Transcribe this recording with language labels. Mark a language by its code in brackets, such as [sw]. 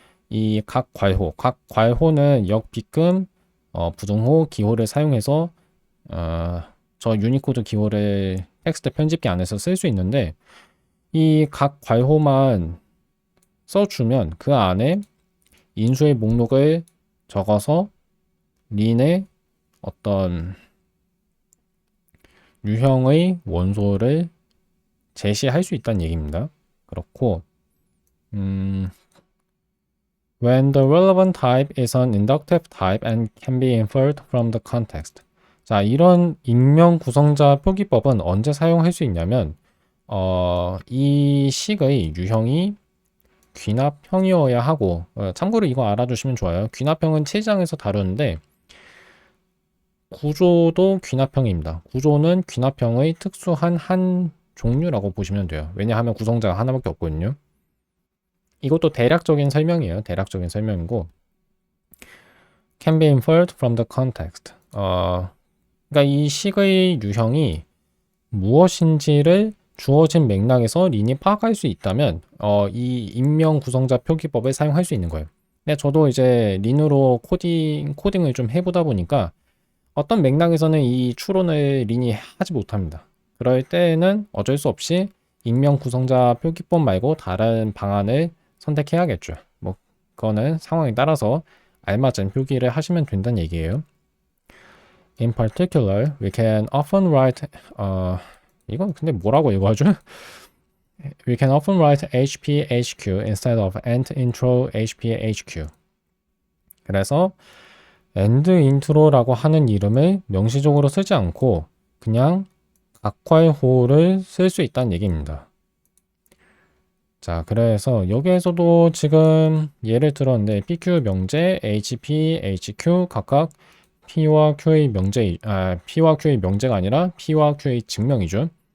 [ko] 이 각 괄호는 역, 빗금, 부등호, 기호를 사용해서 저 유니코드 기호를 텍스트 편집기 안에서 쓸 수 있는데 이 각 괄호만 써주면 그 안에 인수의 목록을 적어서 린의 어떤 유형의 원소를 제시할 수 있다는 얘기입니다. 그렇고 [en] when the relevant type is an inductive type and can be inferred from the context. [ko] 자, 이런 익명 구성자 표기법은 언제 사용할 수 있냐면 이 식의 유형이 귀납형이어야 하고 참고로 이거 알아두시면 좋아요. 귀납형은 7장에서 다루는데 구조도 귀납형입니다. 구조는 귀납형의 특수한 한 종류라고 보시면 돼요. 왜냐하면 구성자가 하나밖에 없거든요. 이것도 대략적인 설명이에요. 대략적인 설명이고 [en] can be inferred from the context. [ko] 그러니까 이 식의 유형이 무엇인지를 주어진 맥락에서 린이 파악할 수 있다면 이 익명 구성자 표기법을 사용할 수 있는 거예요. 근데 저도 이제 린으로 코딩을 좀 해보다 보니까 어떤 맥락에서는 이 추론을 린이 하지 못합니다. 그럴 때는 어쩔 수 없이 익명 구성자 표기법 말고 다른 방안을 선택해야겠죠. 뭐 그거는 상황에 따라서 알맞은 표기를 하시면 된다는 얘기예요. [en] In particular, we can often write [ko] 이건 근데 뭐라고 읽어야죠? [en] We can often write HPHQ instead of end intro HPHQ. [ko] 그래서 end intro라고 하는 이름을 명시적으로 쓰지 않고 그냥 각괄호를 쓸 수 있다는 얘기입니다. 자, 그래서 여기에서도 지금 예를 들었는데 PQ 명제, HP, HQ 각각 P와 Q의 명제, P와 Q의 명제가 아니라 P와 Q의 증명이죠.